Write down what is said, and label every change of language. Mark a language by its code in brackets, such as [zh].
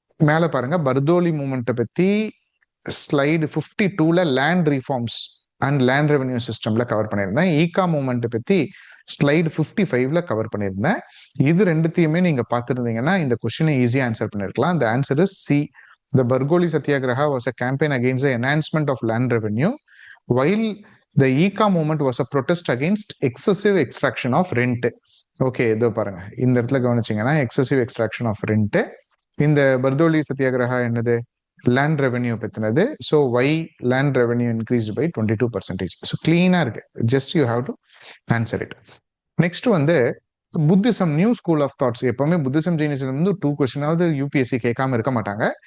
[ta] மேல பாருங்க, பர்தோலி மூமெண்ட்டை பத்தி slide 52ல land reforms and land revenue சிஸ்டம்ல கவர் பண்ணியிருந்தேன். ஈகா மூமெண்ட் பத்தி ஸ்லைடு 55ல கவர் பண்ணியிருந்தேன். இது ரெண்டுத்தையுமே நீங்க பார்த்துருந்தீங்கன்னா இந்த கொஸ்டினை ஈஸியா ஆன்சர் பண்ணிருக்கலாம். [en] The answer is C. The Bargoli Satyagraha was a campaign against the enhancement of land revenue, while the Eka movement was a protest against excessive extraction of rent. [ta] Okay, இதோ பாருங்க, இந்த இடத்துல கவனிச்சிங்கன்னா [en] Excessive extraction of rent. [ta] இந்த பர்தோலி சத்தியாகிரகா என்னது? Land revenue பத்தினது. [en] So why land revenue increase by 22%. So [ta] கிளீனா இருக்கு, [en] Just you have to answer it. [ta] Next வந்து Buddhism new school of thoughts. எப்பவுமே புத்திசம் ஜெயினிசம் வந்து 2 கொஸ்டினாவது யூபிஎஸ்சி கேட்காம இருக்க மாட்டாங்க.